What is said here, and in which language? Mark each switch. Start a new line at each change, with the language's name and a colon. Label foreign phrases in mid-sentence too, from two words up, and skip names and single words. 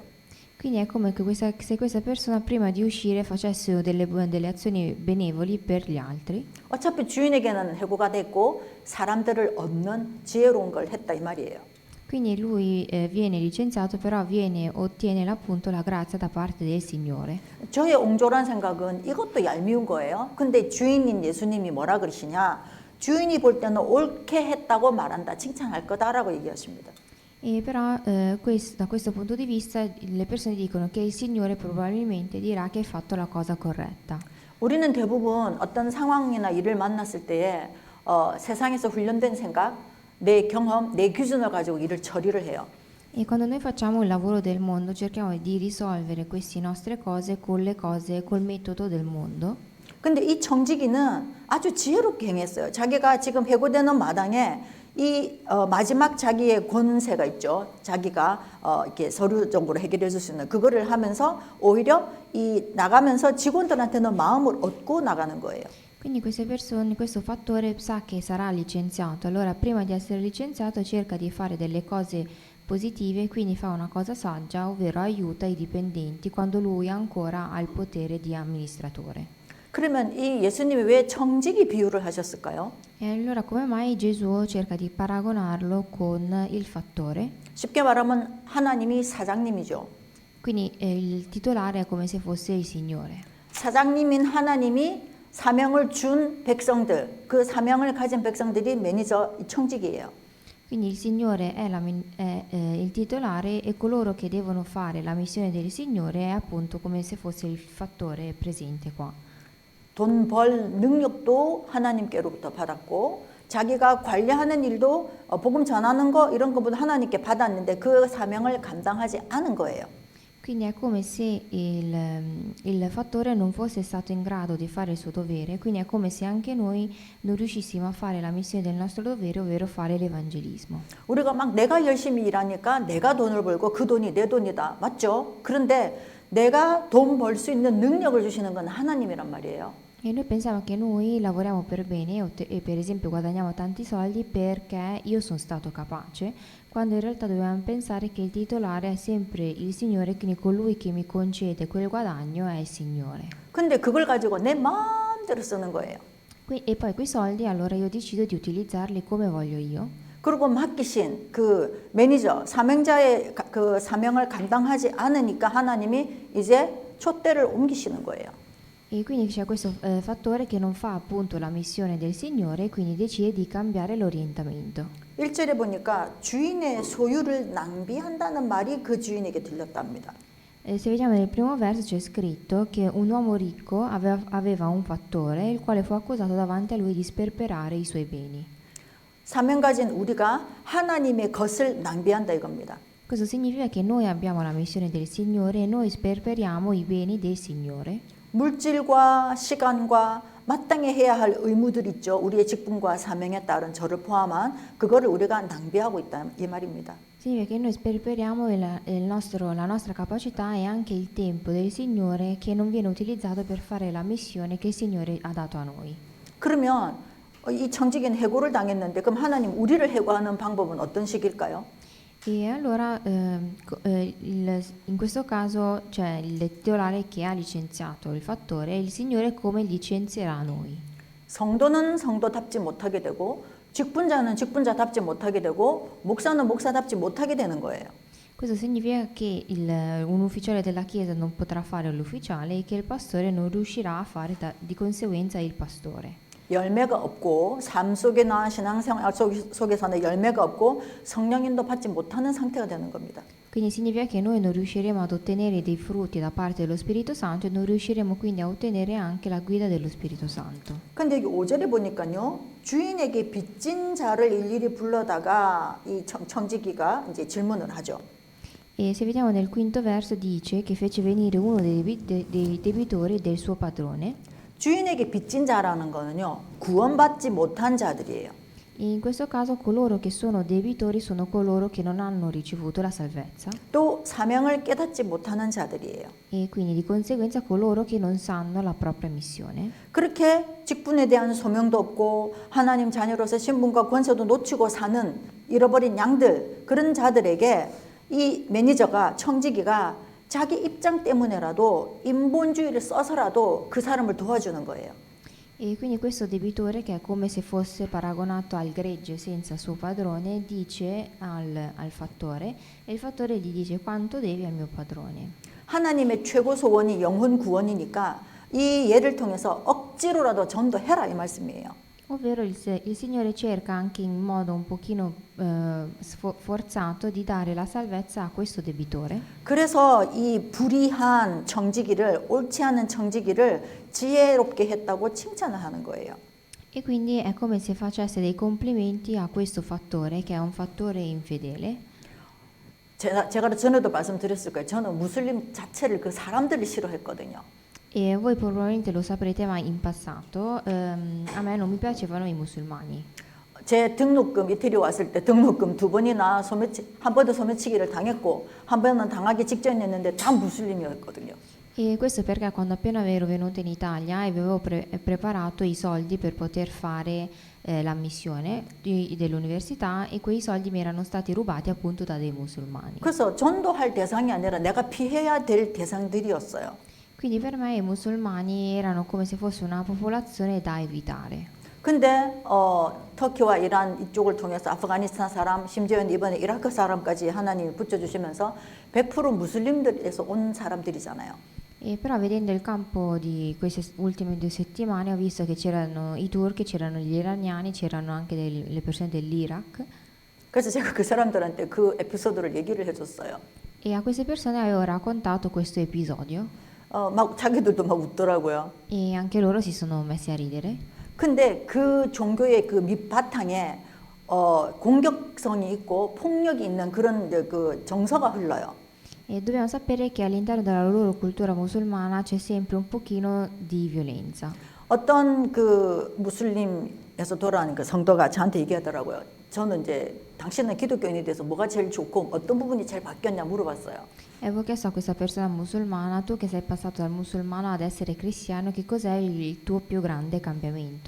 Italian: Quindi è come che se questa persona prima di uscire facesse delle azioni benevoli per gli altri,
Korean: 어차피 주인에게는 해고가 됐고 사람들을 얻는 지혜로운 걸 했다 이 말이에요.
Italian: quindi lui viene licenziato, però ottiene appunto la grazia da parte del Signore.
Korean: 저의 옹졸한 생각은 이것도 얄미운 거예요. 근데 주인인 예수님이 뭐라 그러시냐? 주인이 볼 때는 옳게 했다고 말한다. 칭찬할 거다라고 얘기하십니다.
Italian: E però da questo punto di vista le persone dicono che il Signore probabilmente dirà che hai fatto la cosa corretta.
Korean: 우리는 대부분 어떤 상황이나 일을 만났을 때에 세상에서 훈련된 생각, 내 경험, 내 기준을 가지고 일을 처리를 해요.
Italian: E quando noi facciamo il lavoro del mondo cerchiamo di risolvere queste nostre cose col metodo del mondo.
Korean: 근데 이 청지기는 아주 지혜롭게 행했어요. 자기가 지금 해고되는 마당에 이 마지막 자기의 권세가 있죠. 자기가 이렇게 서류적으로 해결해 줄 수 있는 그거를 하면서 오히려 이 나가면서 직원들한테는 마음을 얻고 나가는 거예요.
Italian: Quindi queste persone, questo fattore sa che sarà licenziato, allora prima di essere licenziato cerca di fare delle cose positive, quindi fa una cosa saggia, ovvero aiuta i dipendenti quando lui ancora ha il potere di amministratore.
Korean: 그러면 이 예수님이 왜 청지기 비유를 하셨을까요?
Italian: E allora come mai Gesù cerca di paragonarlo con il fattore?
Korean: 쉽게 말하면 하나님이 사장님이죠.
Italian: Quindi il titolare è come se fosse il Signore.
Korean: 사장님인 하나님이 사명을 준 백성들, 그 사명을 가진 백성들이 매니저 청직이에요.
Italian: Quindi il Signore è il titolare e coloro che devono fare la missione del Signore è appunto come se fosse il fattore presente qua.
Korean: 돈 벌 능력도 하나님께로부터 받았고 자기가 관리하는 일도 복음 전하는 거 이런 것보다 하나님께 받았는데 그 사명을 감당하지 않은 거예요.
Italian: Quindi è come se il fattore non fosse stato in grado di fare il suo dovere, quindi è come se anche noi non riuscissimo a fare la missione del nostro dovere, ovvero fare l'evangelismo.
Korean: 우리가 막 내가 열심히 일하니까 내가 돈을 벌고 그 돈이 내 돈이다. 맞죠? 그런데 내가 돈 벌 수 있는 능력을 주시는 건 하나님이란 말이에요.
Italian: E noi pensiamo che noi lavoriamo per bene e per esempio guadagniamo tanti soldi perché io sono stato capace, quando in realtà dobbiamo pensare che il titolare è sempre il Signore, quindi colui che mi concede quel guadagno è il Signore.
Korean: 근데 그걸 가지고 내 마음대로 쓰는 거예요.
Italian: E poi quei soldi allora io decido di utilizzarli come voglio io.
Korean: 그리고 맡기신 그 매니저, 사명자의 그 사명을 감당하지 않으니까 하나님이 이제 촛대를 옮기시는 거예요.
Italian: E quindi c'è questo fattore che non fa appunto la missione del Signore e quindi decide di cambiare l'orientamento.
Korean: 1절에 보니까 주인의 소유를 낭비한다는 말이 그 주인에게 들렸답니다.
Italian: Se vediamo nel primo verso c'è scritto che un uomo ricco aveva un fattore il quale fu accusato davanti a lui di sperperare i suoi beni.
Korean: 사명 가진 우리가 하나님의 것을 낭비한다 이겁니다.
Italian: Questo significa che noi abbiamo la missione del Signore e noi sperperiamo i beni del Signore.
Korean: 물질과 시간과 마땅히 해야 할 의무들 있죠. 우리의 직분과 사명에 따른 저를 포함한 그거를 우리가 낭비하고 있다 이 말입니다.
Italian: Significa che noi sperperiamo la nostra capacità e anche il tempo del Signore che non viene utilizzato per fare la missione che il Signore ha dato a noi.
Korean: 그러면 이 청지기는 해고를 당했는데 그럼 하나님 우리를 해고하는 방법은 어떤 식일까요?
Italian: E allora in questo caso c'è il titolare che ha licenziato il fattore e il Signore come licenzierà noi.
Korean: 성도는 성도답지 못하게 되고 직분자는 직분자답지 못하게 되고 목사는 목사답지 못하게 되는 거예요.
Italian: Questo significa che un ufficiale della Chiesa non potrà fare l'ufficiale e che il pastore non riuscirà a fare di conseguenza il pastore.
Korean: 열매가 없고 삶 속에나 신앙생활 속에서는 열매가 없고 성령인도 받지 못하는 상태가 되는 겁니다.
Italian: Quindi significa che noi non riusciremo ad ottenere dei frutti da parte dello Spirito Santo e non riusciremo quindi a ottenere anche la guida dello Spirito Santo.
Korean: 근데 여기 5절에 보니까요. 주인에게 빚진 자를 일일이 불러다가 이 청지기가 이제 질문을 하죠.
Italian: E se vediamo nel quinto verso dice che fece venire uno dei debitori del suo padrone.
Korean: 주인에게 빚진 자라는 거는요. 구원받지 못한 자들이에요.
Italian: In questo caso coloro che sono debitori sono coloro che non hanno ricevuto la salvezza
Korean: 또 사명을 깨닫지 못하는 자들이에요.
Italian: e quindi di conseguenza coloro che non sanno la propria missione.
Korean: 그렇게 직분에 대한 소명도 없고 하나님 자녀로서 신분과 권세도 놓치고 사는 잃어버린 양들, 그런 자들에게 이 매니저가, 청지기가 자기 입장 때문에라도 인본주의를 써서라도 그 사람을 도와주는 거예요.
Italian: E quindi questo debitore, che è come se fosse paragonato al gregge senza suo padrone, dice al fattore, e il fattore gli dice: quanto devi al mio padrone.
Korean: 하나님의 최고 소원이 영혼 구원이니까 이 예를 통해서 억지로라도 전도해라 이 말씀이에요.
Italian: Ovvero il Signore cerca anche in modo un pochino forzato di dare la salvezza a questo debitore.
Korean: 그래서 이 불의한 청지기를, 옳지 않은 청지기를 지혜롭게 했다고 칭찬을 하는 거예요.
Italian: E quindi è come se facesse dei complimenti a questo fattore, che è un fattore infedele.
Korean: 제가 전에도 말씀드렸을 거예요. 저는 무슬림 자체를 그 사람들을 싫어했거든요.
Italian: E voi probabilmente lo saprete, ma in passato a me non mi piacevano i musulmani.
Korean: 제 등록금 이태리 왔을 때 등록금 2번이나 한 번도 소매치기를 당했고 한 번은 당하기 직전이었는데 다 무슬림이었거든요.
Italian: E questo perché quando appena ero venuta in Italia avevo preparato i soldi per poter fare la missione dell'università, e quei soldi mi erano stati rubati appunto da dei musulmani.
Korean: 그래서 전도할 대상이 아니라 내가 피해야 될 대상들이었어요.
Italian: Quindi per me i musulmani erano come se fosse una popolazione da evitare.
Korean: 근데 터키와 이란 이쪽을 통해서 아프가니스탄 사람, 심지어는 이번에 이라크 사람까지 하나님이 붙여주시면서 100% 무슬림들에서 온 사람들이잖아요.
Italian: E però vedendo il campo di queste ultime 2 settimane ho visto che c'erano i turchi, c'erano gli iraniani, c'erano anche le persone dell'Iraq,
Korean: 그래서 제가 그 사람들한테 그 에피소드를 얘기를 해줬어요.
Italian: e a queste persone avevo raccontato questo episodio
Korean: 막 자기들도 막 웃더라고요.
Italian: e anche loro si sono messi a ridere.
Korean: 근데 그 종교의 그 밑바탕에 공격성이 있고 폭력이 있는 그런 그 정서가 흘러요.
Italian: E dobbiamo sapere che all'interno della loro cultura musulmana c'è sempre un pochino di violenza.
Korean: 어떤 그 무슬림에서 돌아온 그 성도가 저한테 얘기하더라고요. 저는 이제 당신은 기독교인이 돼서 뭐가 제일 좋고 어떤 부분이 제일 바뀌었냐 물어봤어요.
Italian: E avevo chiesto a questa persona musulmana: tu che sei passato dal musulmano ad essere cristiano, che cos'è il tuo più grande cambiamento?